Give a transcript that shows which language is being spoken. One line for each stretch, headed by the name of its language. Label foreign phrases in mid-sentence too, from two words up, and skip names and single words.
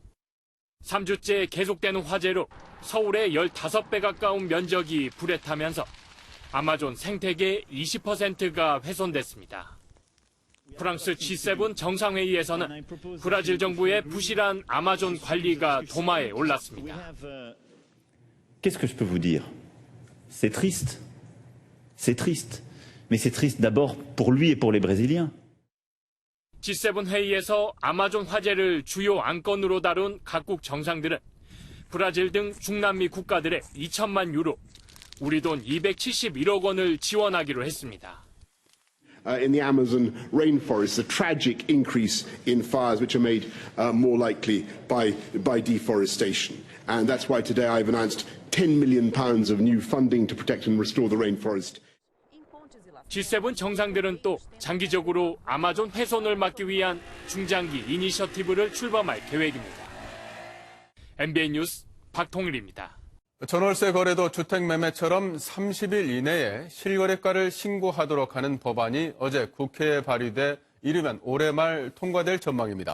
Korean: 3주째 계속되는 화재로 서울의 15배 가까운 면적이 불에 타면서 아마존 생태계 20%가 훼손됐습니다. 프랑스 G7 정상회의에서는 브라질 정부의 부실한 아마존 관리가 도마에 올랐습니다.
French: Qu'est-ce que je peux vous dire? C'est triste. C'est triste. Mais c'est triste d'abord pour lui et pour les Brésiliens.
Korean: G7 회의에서 아마존 화재를 주요 안건으로 다룬 각국 정상들은 브라질 등 중남미 국가들의 2천만 유로, 우리 돈 271억 원을 지원하기로 했습니다.
English: In the Amazon rainforest, a tragic increase in fires which are made more likely by deforestation. And that's why today I've announced £10 million of new funding to protect and restore the rainforest.
Korean: G7 정상들은 또 장기적으로 아마존 훼손을 막기 위한 중장기 이니셔티브를 출범할 계획입니다. MBN 뉴스 박통일입니다. 전월세 거래도 주택 매매처럼 30일 이내에 실거래가를 신고하도록 하는 법안이 어제 국회에 발의돼 이르면 올해 말 통과될 전망입니다.